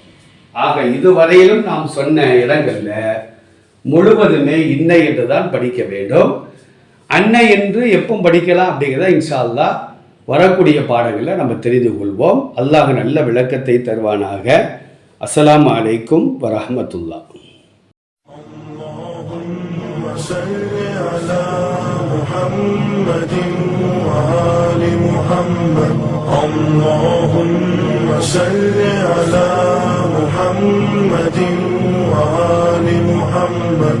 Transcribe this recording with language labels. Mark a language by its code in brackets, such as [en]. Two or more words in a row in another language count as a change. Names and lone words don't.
[ta] ஆக இதுவரையிலும் நாம் சொன்ன இடங்கள்ல முழுவதுமே இன்ன என்று தான் படிக்க வேண்டும். அன்னை என்று எப்போ படிக்கலாம் அப்படிங்கிறத [ar] إن شاء الله [ta] வரக்கூடிய பாடங்களில் நம்ம தெரிந்து கொள்வோம். அல்லாஹ் நல்ல விளக்கத்தை தருவானாக. [ar] السلام عليكم ورحمة الله. محمد وآل محمد. اللهم صل على محمد وآل محمد.